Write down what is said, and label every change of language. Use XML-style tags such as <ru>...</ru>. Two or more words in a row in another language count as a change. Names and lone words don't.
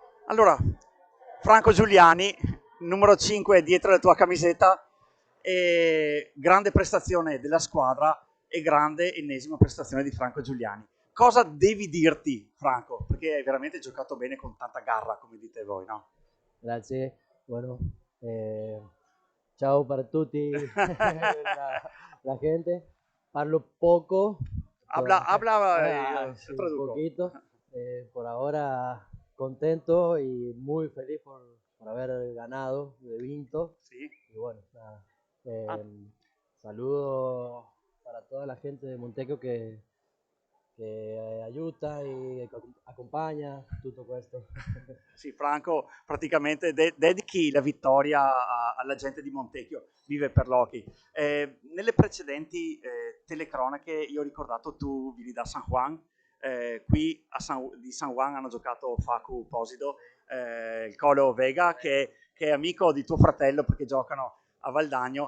<it>Allora, Franco Giuliani, numero 5 dietro la tua camiseta, e grande prestazione della squadra e grande ennesima prestazione di Franco Giuliani. Cosa devi dirti, Franco? Perché hai veramente giocato bene con tanta garra, come dite voi, no? Grazie.</it> <es>Bueno, ciao para tutti la gente.</es> <it>Parlo poco,</it> <es>Habla, habla, yo sí, un</es> <it>traduco.</it> <es>poquito. Por ahora contento y muy feliz por haber ganado, de vinto.</es> <it>Sì.</it> <es>Y bueno, nada, Ah, saludo para toda la gente de Montecchio</es> <it>che aiuta e accompagna tutto questo. sì, Franco praticamente dedichi la vittoria alla gente di Montecchio, vive per l'hockey. Nelle precedenti telecronache io ho ricordato tu vieni da San Juan, qui di San Juan hanno giocato Facu Posido, il Colo Vega che è amico di tuo fratello perché giocano a Valdagno.</it>